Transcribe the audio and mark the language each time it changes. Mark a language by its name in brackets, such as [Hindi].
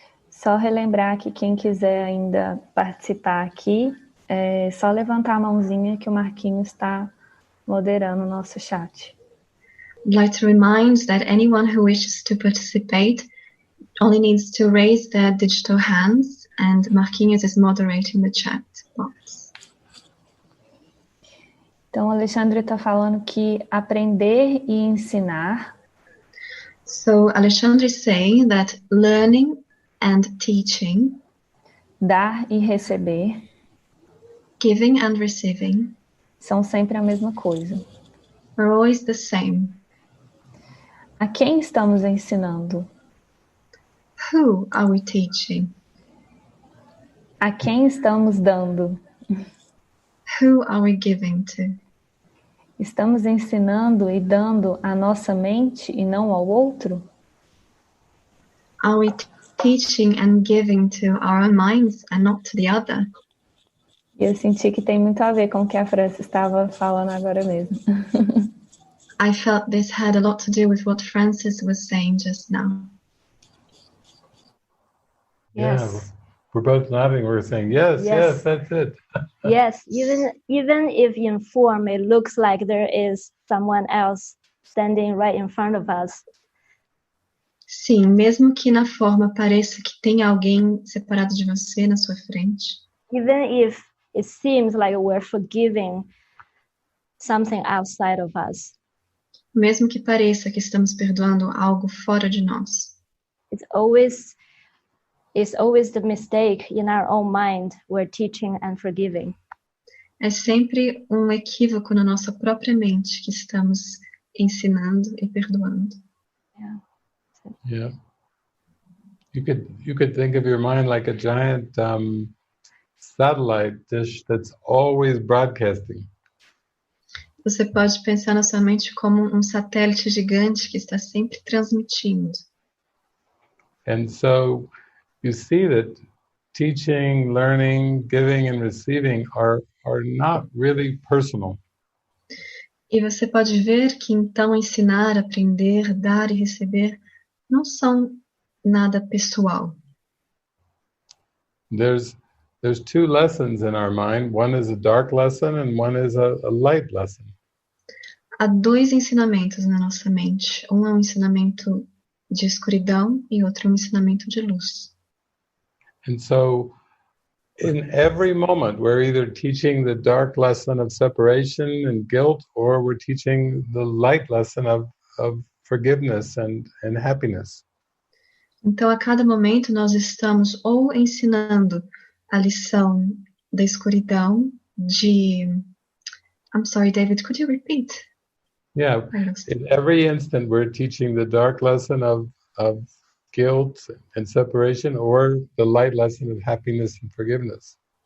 [Portuguese] só relembrar que quem quiser ainda participar aqui, é só levantar a mãozinha que o Marquinhos está moderando o nosso chat. [English] I'd like to remind that anyone who wishes to participate only needs to raise their digital hands, and Marquinhos is moderating the chat box. [Portuguese] Então, o Alexandre está falando que aprender e ensinar. [English] So Alexandre is saying that learning and teaching, [Portuguese] Dar e receber, [English] giving and receiving, [Portuguese] são sempre a mesma coisa. [English] are always the same. [Portuguese] A quem estamos ensinando? [English] Who are we teaching? [Portuguese] A quem estamos dando? [English] Who are we giving to? [Portuguese] Estamos ensinando e dando à nossa mente e não ao outro? [English] Are we teaching and giving to our own minds and not to the other? [Portuguese] E eu senti que tem muito a ver com o que a França estava falando agora mesmo. [English] I felt this had a lot to do with what Francis was saying just now. Yes. Yeah, we're both nodding. We're saying yes, Yes. that's it. Yes, even if in form it looks like there is someone else standing right in front of us. [Portuguese] Sim, mesmo que na forma pareça que tem alguém separado de você na sua frente. [English] Even if it seems like we're forgiving something outside of us. [Portuguese] mesmo que pareça que estamos perdoando algo fora de nós. [English] It's always the mistake in our own mind we're teaching and forgiving. [Portuguese] É sempre um equívoco na nossa própria mente que estamos ensinando e perdoando. [English] Yeah. You could think of your mind like a giant satellite dish that's always broadcasting. [Portuguese] Você pode pensar na sua mente como um satélite gigante que está sempre transmitindo. [English] And so you see that teaching, learning, giving, and receiving are not really personal. [Portuguese] E você pode ver que então ensinar, aprender, dar e receber não são nada pessoal. [English] There's two lessons in our mind. One is a dark lesson and one is a light lesson. [Portuguese] Há dois ensinamentos na nossa mente. Um é um ensinamento de escuridão e outro é um ensinamento de luz. [English] And so in every moment, we're either teaching the dark lesson of separation and guilt, or we're teaching the light lesson of forgiveness and happiness. [Portuguese] Então, a cada momento, nós estamos ou ensinando a lição da escuridão de... [English] I'm sorry, David, could you repeat? Yeah, in every instant, we're teaching the dark lesson of guilt and separation, or the light lesson of happiness and forgiveness.